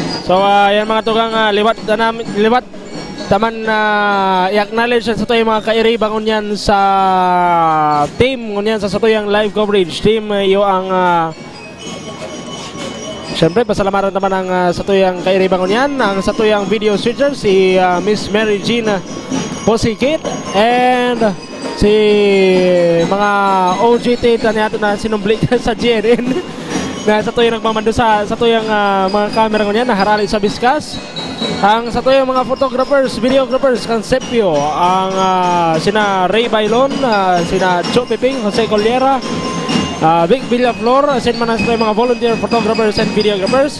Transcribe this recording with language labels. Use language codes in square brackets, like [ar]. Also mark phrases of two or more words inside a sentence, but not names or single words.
[bik] So yan mga tugang liwat taman na i-acknowledge sa to yung mga kairibang ngunyan sa team ngunyan sa to yung [en] live coverage team [bik] iyo ang syempre pasalamatan naman ang sa to yung kairibang ngunyan ang sa to yung [en] video switcher [bik] si Miss Mary Jean Posikit and si mga OGT nato na sinumbli sa GNN na sa to yung nagmamando sa to yung mga camera ngunyan na harali sa Biskas. Ang sa to yung mga [en] photographers, videographers, [bik] Concepio, ang sina Ray Bailon, sina Joe Piping, Jose Colliera, Vic Villaflor, sin man sa mga [en] volunteer photographers and videographers.